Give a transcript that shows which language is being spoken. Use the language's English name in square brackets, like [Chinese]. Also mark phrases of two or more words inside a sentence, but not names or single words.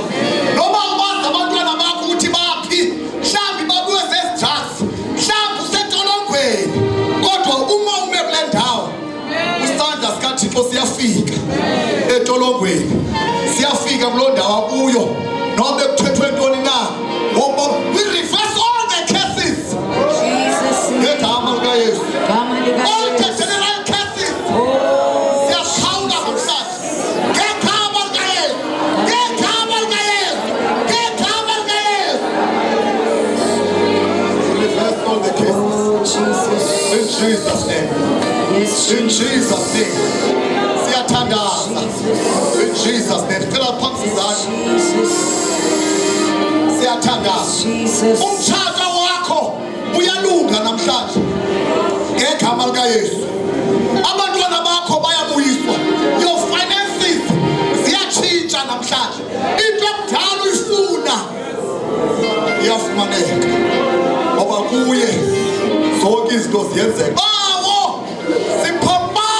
[Zulu] Noma ubazi abantwana bakho ukuthi baphi, mhlawumbi babuye zezijasi, mhlawumbi usentolongweni, kodwa uma ume kule ndawo isandla sikaThixo siyafika entolongweni, siyafika kulo ndawo akuyo, noma kuthethwe ntoni na. [English] We reverse all the cases. [Zulu] Ngegama likaYesu. [English] All the general cases. [Zulu] Siyashawula namhlanje. Ngegama likaYesu. Ngegama likaYesu. Ngegama likaYesu. [English] Reverse all the cases. In Jesus' name. In Jesus' name. [Zulu] Siyathandaza. [English] In Jesus' name. [Zulu] Cela phansi zakho. Siyathandaza. [Xhosa] Umtshado wakho uyalunga namhlanje ngegama likaYesu. Abantwana bakho bayabuyiswa. [English] Your finances [Xhosa] ziyatshintsha namhlanje. Into ekudala uyifuna iyafumaneka, ngoba kuye zonke izinto ziyenzeka. Bawo siphambawo